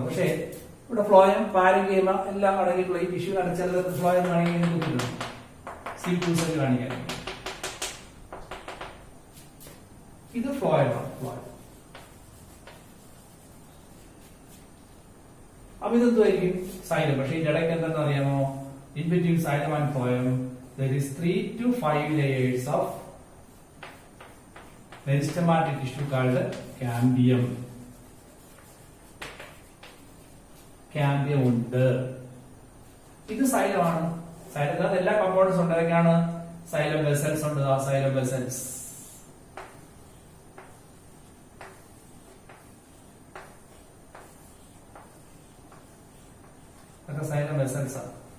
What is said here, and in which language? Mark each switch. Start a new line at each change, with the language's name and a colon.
Malayalam: പക്ഷേ ഇവിടെ ഫ്ലോയം പാരങ്കീമ എല്ലാം അടങ്ങിയിട്ടുള്ള ഈ ടിഷ്യൂ അടച്ചാൽ ഫ്ലോയം കാണിക്കാൻ ബുദ്ധിമുട്ടുണ്ട്. CV2 സെൽ കാണിക്കാൻ ഇത് ഫ്ലോയമാണ്. ഫ്ലോയം അപ്പൊ ഇതെന്തുമായിരിക്കും? സൈലം. പക്ഷെ ഇതിന്റെ ഇടയ്ക്ക് എന്താണെന്ന് അറിയാമോ?
English: In between xylem and phloem there is 3 to 5 layers of meristematic tissue called cambium.
Malayalam: Cambium ഉണ്ട്. ഇത് സൈലമാണ്. സൈലത്തിനകത്ത് എല്ലാ കമ്പോണൻസ് ഉണ്ട്. അതൊക്കെയാണ് സൈലം വെസൽസ് ഉണ്ട്. ആ സൈലം വെസൽസ് സൈലം വെസൽസ് ആണ്.